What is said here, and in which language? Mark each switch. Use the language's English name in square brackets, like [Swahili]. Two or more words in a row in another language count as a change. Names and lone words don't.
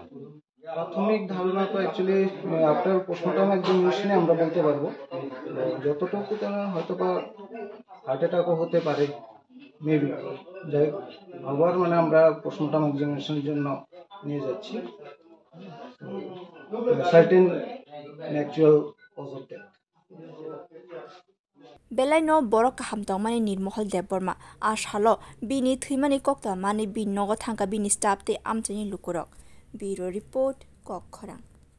[Bangla] প্রাথমিক ধারণা তো [English] actually after postmortem examination [Bangla] আমরা বলতে পারবো যতটুকু তারা হয়তো বা [English] heart attack [Bangla] হতে পারে মেবি যাই আবার মানে আমরা [English] postmortem examination [Bangla] জন্য নিয়ে যাচ্ছি [English] certain actual cause of death [Kok Borok] Belai no borok kaham tongmani nirmohol deborma ashalo bini thimani kokta mani bin nogo thangka bini staff te amchani lukurok [English] bureau report [Kok Borok] kokkhorang